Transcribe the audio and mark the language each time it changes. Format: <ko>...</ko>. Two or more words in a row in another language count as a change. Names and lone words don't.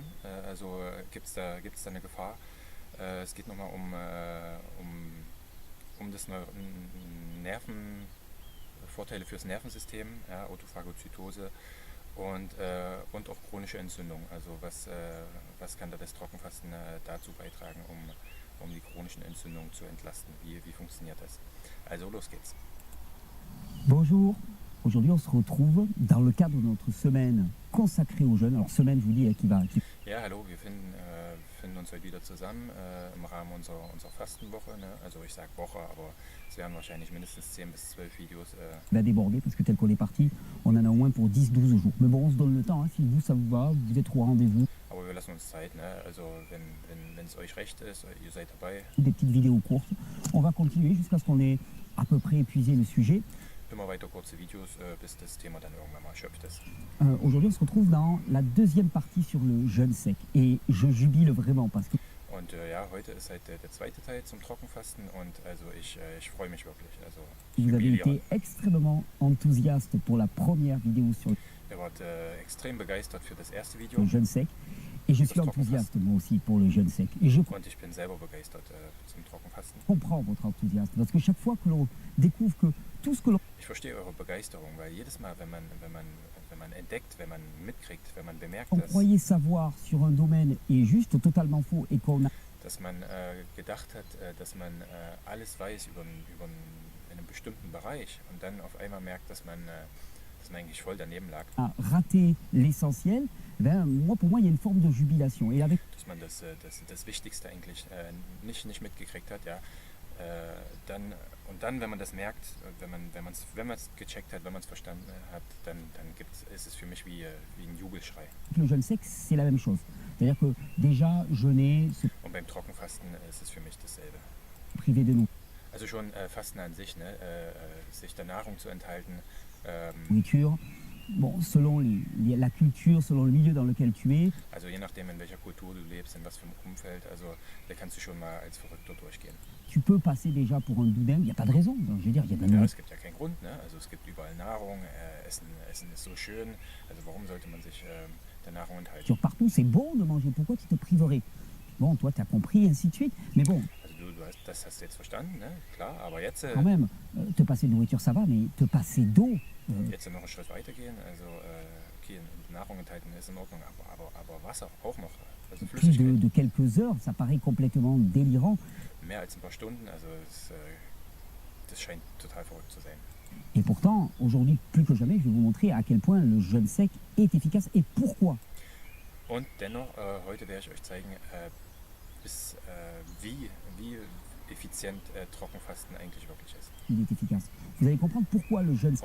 <de>Also gibt's da eine Gefahr. Es geht nochmal um das Nerven, Vorteile fürs Nervensystem, ja, Autophagozytose und auch chronische Entzündung. Also was kann da das Trockenfasten dazu beitragen, um die chronischen Entzündungen zu entlasten? Wie funktioniert das? Also los geht's.</de> <fr>Bonjour, aujourd'hui on se retrouve dans le cadre de notre semaine consacrée aux jeunes. Alors semaine, je vous dis,</fr> <de>Ja, hallo, wir finden uns heute wieder zusammen im Rahmen unserer Fastenwoche. Ne? Also ich sage Woche, aber es werden wahrscheinlich mindestens 10 bis 12 Videos.</de> <fr>va déborder parce que tel qu'on est parti, on en a au moins pour 10-12 jours. Mais bon, on se donne le temps, hein. Si vous, ça vous va, vous êtes au rendez-vous.</fr> <de>Aber wir lassen uns Zeit. Ne? Also wenn es euch recht ist, ihr seid dabei.</de> <fr>Des petites vidéos courtes. On va continuer jusqu'à ce qu'on ait à peu près épuisé le sujet.</fr> <de>Immer weiter kurze Videos, bis das Thema dann irgendwann mal erschöpft ist.</de> <fr>Aujourd'hui, on se retrouve dans la deuxième partie sur le jeûne sec. Et je jubile vraiment parce que</fr> <de>Und ja, heute ist halt der zweite Teil zum Trockenfasten und also ich freue mich wirklich. Also</de> <fr>vous avez</fr> <de>jubiliere.</de> <fr>été extrêmement enthousiaste pour la première vidéo sur</fr> <de>Ihr wart extrem begeistert für das erste Video</de> <fr>le jeûne sec. Et je suis enthousiaste moi aussi pour le jeûne sec. Et je</fr> <de>und ich bin selber begeistert zum Trockenfasten.</de> <fr>comprends votre enthousiasme parce que chaque fois que l'on découvre que tout ce que l'on</fr> <de>Ich verstehe eure Begeisterung, weil jedes Mal, wenn man entdeckt, wenn man mitkriegt, wenn man bemerkt,</de> <fr>croyait savoir sur un domaine est juste totalement faux et qu'on a</fr> <de>dass man gedacht hat, dass man alles weiß über einen bestimmten Bereich und dann auf einmal merkt, dass man eigentlich voll daneben lag,</de> <fr>raté l'essentiel, ben, moi, pour moi, il y a une forme de jubilation. Et avec</fr> <de>dass man das Wichtigste eigentlich nicht mitgekriegt hat, ja. Dann, wenn man das merkt, wenn man es gecheckt hat, wenn man es verstanden hat, dann ist es für mich wie ein Jubelschrei.</de> <fr>le jeûne sec, c'est la même chose. C'est-à-dire que déjà, jeûner, se</fr> <de>Und beim Trockenfasten ist es für mich dasselbe.</de> <fr>priver de</fr> <de>Also schon Fasten an sich, ne? Sich der Nahrung zu enthalten,</de> <fr>nourriture, bon, selon la culture, selon le milieu dans lequel tu es,</fr> <de>also je nachdem, in welcher Kultur du lebst, in was für einem Umfeld, also da kannst du schon mal als Verrückter durchgehen.</de> <fr>tu peux passer déjà pour un boudin. Il n'y a pas de raison. Je veux dire, il y a de la</fr> <de>Ja,</de> <fr>nourriture</fr> <de>es gibt ja keinen Grund, ne? Also es gibt überall Nahrung, Essen ist so schön, also warum sollte man sich der Nahrung enthalten?</de> <fr>partout. C'est bon de manger. Pourquoi tu te priverais? Bon, toi, tu as compris, et ainsi de suite. Mais bon,</fr> <de>Also das hast du jetzt verstanden, ne? Klar, aber jetzt</de> <fr>quand même, te passer de nourriture, ça va, mais te passer d'eau,</fr> <de>jetzt noch einen Schritt weitergehen, also okay, Nahrung enthalten ist in Ordnung, aber Wasser auch noch, also</de> <fr>plus</fr> <de>Flüssigkeit,</de> <fr>de quelques heures, ça paraît complètement délirant.</fr> <de>mehr als ein paar Stunden, also das scheint total verrückt zu sein.</de> <fr>Et pourtant, aujourd'hui, plus que jamais, je vais vous montrer à quel point le jeûne sec est efficace et pourquoi.</fr> <de>Und dennoch, heute werde ich euch zeigen, wie effizient Trockenfasten eigentlich wirklich ist.</de> <fr>Il est efficace. Vous allez comprendre pourquoi le jeûne</fr>